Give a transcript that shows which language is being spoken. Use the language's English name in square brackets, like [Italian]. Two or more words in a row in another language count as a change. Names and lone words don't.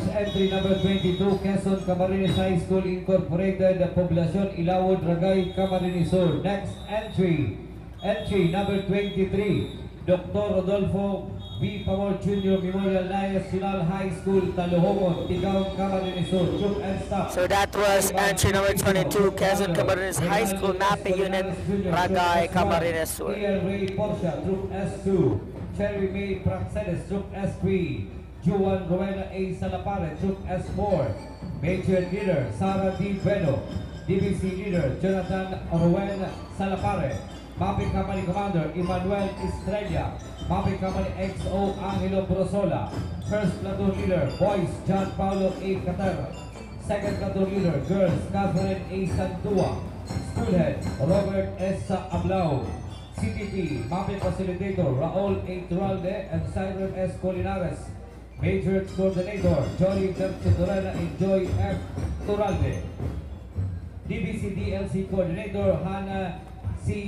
[English] Entry number 22, Quezon Camarines High School Incorporated, Poblacion Ilawod, Ragay, Camarines Sur. Next entry, entry number 23, Dr. Rodolfo B. Pamor Jr. Memorial National High School, Talohongon, Tigaon, Camarines Sur. Troop and staff. So that was entry number 22, Quezon Camarines High School Mapping Unit, Ragay, Camarines Sur. Ian Ray Portia, Troop S2. Cherry May Praxedes, Troop S3. Juan Rowena A. Salapare, Troop S4. Major Leader Sara D. Bueno. DBC Leader Jonathan Rowen Salapare. Mapping Company Commander Emmanuel Estrella. Mapping Company XO Angelo Brosola. First Platoon Leader Boys John Paulo A. Cater. Second Platoon Leader Girls Catherine A. Santua. Schoolhead Robert S. Ablao. CTP Mapping Facilitator Raul A. Turalde and Simon S. Colinares. Major Coordinator Joy Tercitorena and Joy F. Turalde. DBC DLC Coordinator Hannah C.